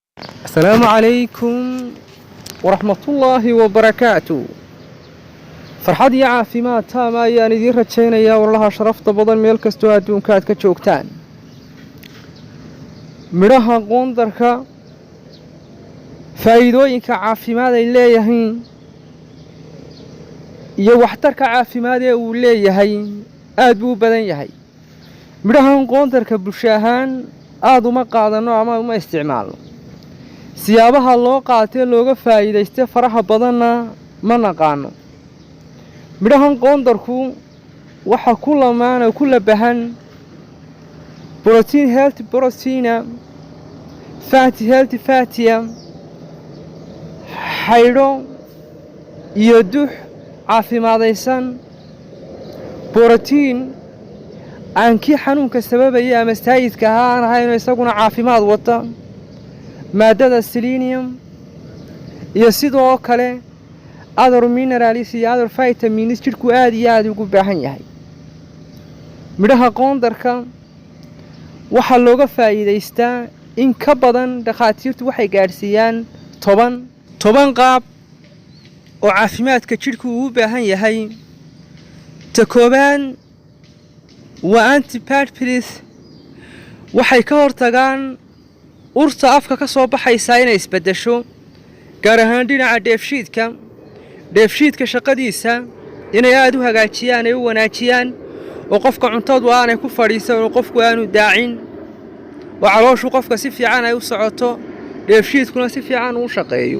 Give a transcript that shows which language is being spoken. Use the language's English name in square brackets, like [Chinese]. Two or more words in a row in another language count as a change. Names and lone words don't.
[Arabic] السلام عليكم ورحمة الله وبركاته. [Somali] فرحad iyo caafimaad taama ayaan idiin rajaynayaa wallaha sharafta badan meel kastoo adduunka aad ka joogtaan. midhaha qoondarka faa'iidooyinka caafimaad ay leeyihiin iyo waxtarka caafimaad ee uu leeyahay aad buu u badan yahay. midhahan qoondarka bulsho ahaan aad uma qaadano ama uma isticmaalno. siyaabaha loo qaatay looga faa'iidaystay faraha badanna ma naqaano. midhahan qoondarku waxa ku lamaana ku labahan [English] protein healthy protein, fatty healthy fatty, [Somali] xaydho iyo dux caafimaadaysan, protein aan kii xanuunka sababaya ama saayidka aan ahayn isaguna caafimaad wata, maadada selenium iyo sidoo kale [English] other minerals [Somali] iyo [English] other vitamins [Somali] jidhku aad iyo aad ugu baahan yahay. midhaha qoondarka waxaa looga faa'iidaystaa in ka badan dhakhaatiirtu waxay gaadhsiiyaan toban qaab oo caafimaadka jidhku uu u baahan yahay. ta koobaad waa antibiotics, waxay ka hortagaan urta afka ka soo baxaysa inay isbedesho, gaar ahaan dhinaca dheefshiidka shaqadiisa inay aad u hagaajiyaan ay u wanaajiyaan oo qofka cuntadu aanay ku fadhiisan oo qofku aanu daacin oo calooshu qofka si fiican ay u socoto, dheefshiidkuna si fiican u shaqeeyo.